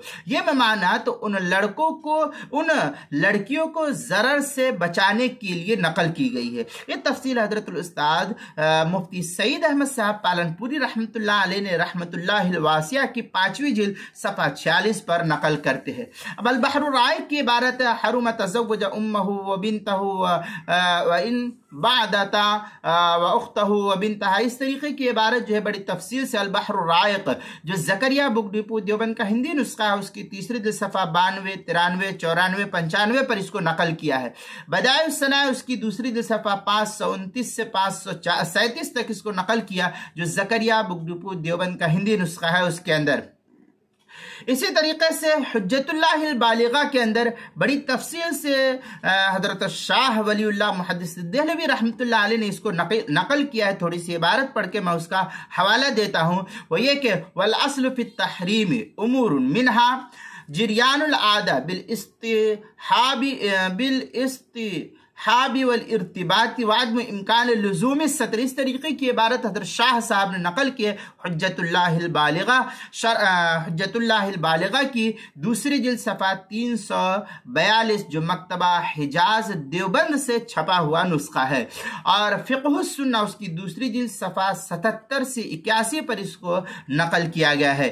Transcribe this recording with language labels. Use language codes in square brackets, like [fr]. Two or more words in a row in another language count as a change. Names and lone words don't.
[hi] ये मैं माना तो उन लड़कियों को जरर से बचाने के लिए नकल की गई है। ये तफसील हजरतुल उस्ताद मुफ्ती सईद अहमद साहब पालनपुरी [ar] رحمة الله عليه [hi] ने रहमतुल्लाहिल वासिया की 5वीं जिल्द सफ़ा 46 पर नकल करते हैं। अब अल बहरुर राइक़ की इबारत है [ar] حرم تزوج أمه وبنته وإن بعدت وأخته وبنتها. [hi] इस तरीके की इबारत जो है बड़ी तफसील से अल बहरुर राइक़ जो ज़करिया बुक डिपो देवबंद का हिंदी नुस्खा है उसकी 3री जिल्द सफ़ा 92, 93, 94, 95 पर इसको नकल किया है। बदाइउस सना उसकी 2री जिल्द सफ़ा 529 से 537 तक इसको नकल किया जो ज़करिया बुक डिपो देवबंद का हिंदी नुस्खा है उसके अंदर। इसी तरीके से हुज्जतुल्लाहिल बालिगा के अंदर बड़ी तफसील से हजरत शाह वलीउल्लाह मुहद्दिस देहलवी [ar] رحمة الله عليه [hi] ने इसको नकल किया है। थोड़ी सी इबारत पढ़ के मैं उसका हवाला देता हूँ। वो ये कि [ar] والأصل في التحريم أمور منها جريان العادة بالاصطحاب والارتباط وعدم إمكان لزوم الستر. [hi] इस तरीके की इबारत हज़रत शाह साहब ने नकल की है हुज्जतुल्लाहिल बालिगा की 2री जिल्द सफ़ा 342 जो मकतबा हिजाज देवबंद से छपा हुआ नुस्खा है। और फ़िक़्हुस सुन्ना उसकी 2री जिल्द सफ़ा 77 से 81 पर इसको नकल किया गया है।